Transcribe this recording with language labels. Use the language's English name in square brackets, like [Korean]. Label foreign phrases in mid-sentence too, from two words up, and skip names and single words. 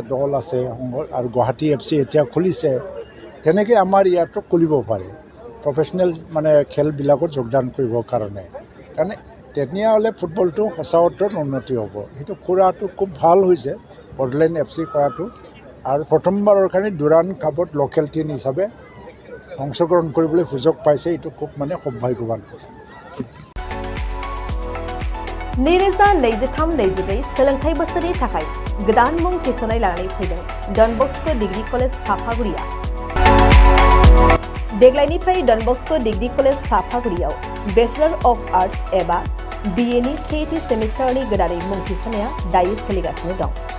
[Assamese] দল আছে আৰু গুৱাহাটী এফচি এতিয়া খুলিছে তেনেকৈ আমাৰ ইয়াতো খুলিব পাৰে প্ৰফেশ্যনেল খেলবিলাকত যোগদান কৰিবৰ কাৰণে তেতিয়াহ'লে ফুটবলটো সঁচা অৰ্থত উন্নতি হ'ব সেইটো কৰাটো খুব ভাল হৈছে বড়োলেণ্ড এফচি কৰাটো আৰু প্ৰথমবাৰৰ কাৰণে ডুৰাণ্ড কাপত [English] local team [Assamese] হিচাপে অংশগ্রহণ কৰিবলৈ সুযোগ পাইছে এইটো খুব সৌভাগ্যৱান [Bodo] नैरोजा 23-24 सोलोंथाइ बोसोरनि थाखाय गोदान मुं थिसननाय लानानै फैदों डन बस्को डिग्री कलेज साफागुरिया देग्लायनिफ्राय डन बस्को डिग्री कलेज साफागुरियाव [English] Bachelor of Arts [Bodo] एबा BA नि सेथि सेमिस्टारनि गोदानै मुं थिसननाया दायो सोलिगासिनो दं